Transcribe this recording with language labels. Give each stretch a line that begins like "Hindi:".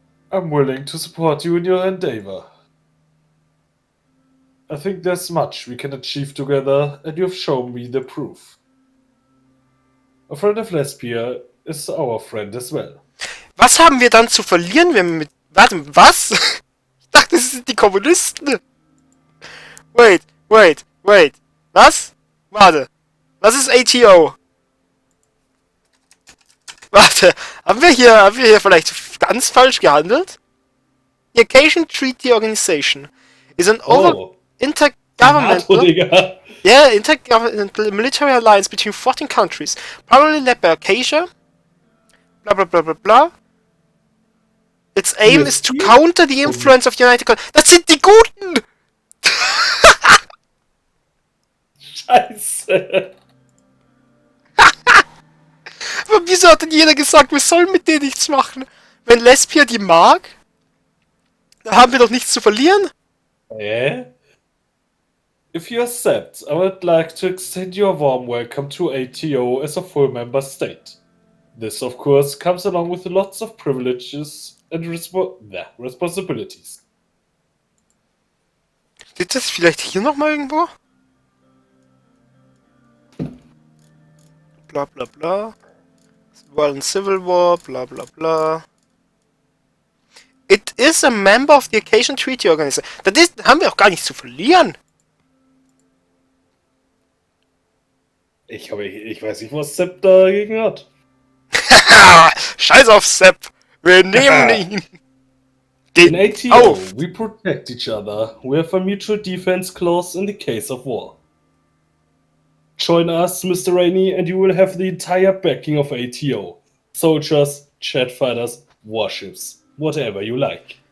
English: I'm willing to support you in your endeavor. I think there's much we can achieve together, and you've shown me the proof. A friend of Lesbia is our friend as well.
German: Was haben wir dann zu verlieren, wenn wir mit... Warte, was? Ich dachte, das sind die Kommunisten.
English: Wait.
German: Was? Warte. Was ist ATO? Warte, haben wir hier vielleicht ganz falsch gehandelt?
English: The Occasion Treaty Organization is an intergovernmental... NATO, Yeah, intergovernmental military alliance between 14 countries, probably led by Acacia. Blah blah blah blah blah. Its aim is to counter the influence of the United Kingdom.
German: Das sind die Guten! Scheiße. Aber wieso hat denn jeder gesagt, wir sollen mit denen nichts machen? Wenn Lesbia die mag, dann haben wir doch nichts zu verlieren.
English: If you accept, I would like to extend your warm welcome to ATO as a full member state. This, of course, comes along with lots of privileges and responsibilities.
German: Steht das vielleicht hier nochmal irgendwo? Bla bla bla.
English: War in Civil War,
German: bla bla bla.
English: It is a member of the Occasion Treaty Organization.
German: Das haben wir auch gar nichts zu verlieren. Ich weiß nicht, was Sepp dagegen hat. Scheiß auf Sepp. Wir nehmen ihn.
English: In ATO, we protect each other. We have a mutual defense clause in the case of war. Join us, Mr. Rainey, and you will have the entire backing of ATO. Soldiers, jet fighters, warships, whatever you like.